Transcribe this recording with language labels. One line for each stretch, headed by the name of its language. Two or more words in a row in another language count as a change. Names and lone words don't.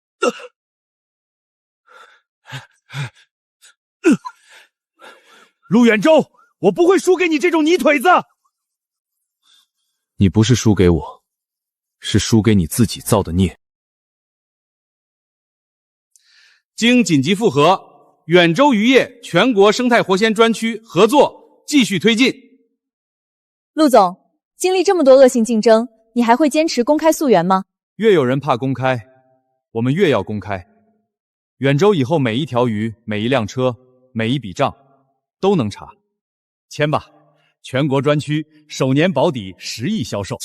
Chinese: 陆远舟，我不会输给你这种泥腿子。你不是输给我，是输给你自己造的孽。经紧急复核，远州渔业全国生态活鲜专区合作继續推進。陸總，經歷這麼多惡性競爭，你還會堅持公開溯源嗎？越有人怕公開，我們越要公開。遠州以後每一條魚、每一輛車、每一筆賬都能查。簽吧，全國專區首年保底10億銷售。